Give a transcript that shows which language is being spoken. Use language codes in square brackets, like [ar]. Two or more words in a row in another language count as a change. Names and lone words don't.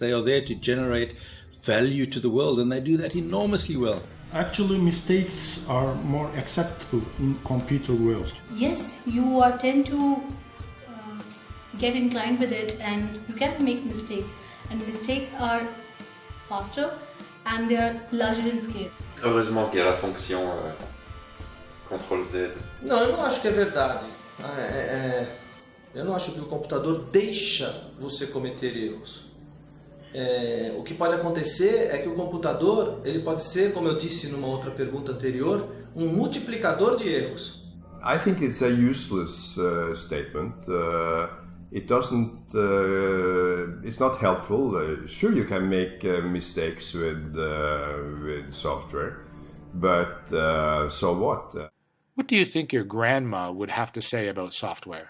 [en] They are there to generate value to the world, and they do that enormously well. Actually, mistakes are more acceptable in computer world. Yes, you tend to get inclined with it, and you can make mistakes. And mistakes are faster, and they are larger in scale. [fr] Heureusement qu'il y a la fonction Ctrl+Z. [pt] Não, eu não acho que é verdade. Eu não acho que o computador deixa você cometer erros. O que pode acontecer é que o computador, ele pode ser, como eu disse numa outra pergunta anterior, multiplicador de erros. [en] I think it's a useless statement. It doesn't. It's not helpful. Sure, you can make mistakes with software, but so what? What do you think your grandma would have to say about software?